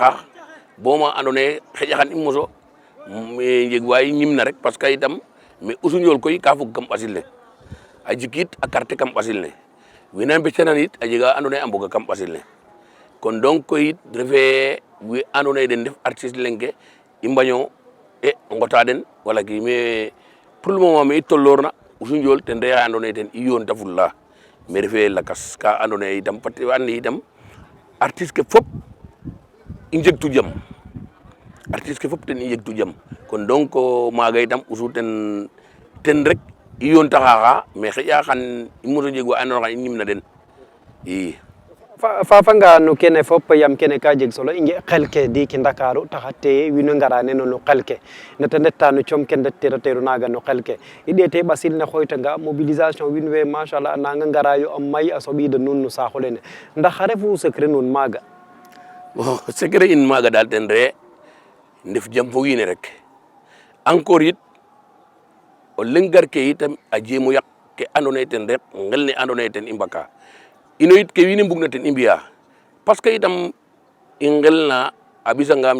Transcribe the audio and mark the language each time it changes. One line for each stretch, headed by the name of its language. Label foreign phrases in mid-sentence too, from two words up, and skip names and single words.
Serer: xaax bo ma andoona yee xaƴa xan i moso njeg wa i ñimna rek
French: parce que
Serer: itam mais Usu Ndiol koy ka fog kam ɓasil ne a jikit a carte kam ɓasil ne wene a mbectanan it a jega andoona yee a mboga kam ɓasil ne kon donc koy it refee we andoona yee den ndef artiste leŋ ke i mbaño ngota den wala ki
French: mais pour le moment
Serer: me i tolloorna Usu Ndiol ten refa andoona yee ten i yoonta fulla mais refee lakas ka andoona yee itam fat i and itam artiste ke fop i njegtu jam artiste ke fop ten i njegtu jam kon donc maaga itam Usu ten rek iyon taxaxa mais xeƴa xan i moto jeg wa andoona yee i ñimna den i fafanga no kene fop yam kene ka jeg solo i nge xel ke ndiiki Ndakaaru taxa te wiin we ngara nene no xel ke nete ndeta no com ke ndetiro teeru naaga no xel ke i ɗeete ɓasil ne xooytanga mobilisation wiin we machallah nanga ngaraayo a may a soɓiida nuun no saax olene ndax xa refu secret nuun maaga
French: bon secret
Serer: in maaga daal ten re ndef jam fo wiin we rek encore yit o leŋ gar ke itam a jeemo yaq ke andoona yee ten ref ngel ne andoona yee ten i mbaka ino yit ke wiin we mbugna ten i mbi'aa
French: parce que
Serer: itam i ngelna a ɓisangam